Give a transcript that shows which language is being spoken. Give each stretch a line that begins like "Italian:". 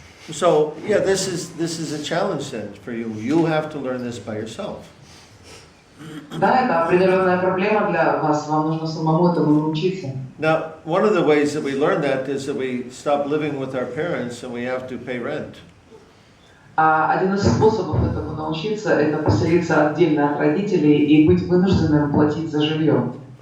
English: So yeah, this is a challenge then for you. You have to learn this by yourself.
Russian: Да, это определенная проблема для вас. Вам нужно самому этому научиться.
English: Now, one of the ways that we learn that is that we stop living with our parents and we have to pay rent.
Russian: Один из способов этому научиться – это поселиться отдельно от родителей и быть вынужденным платить за жилье.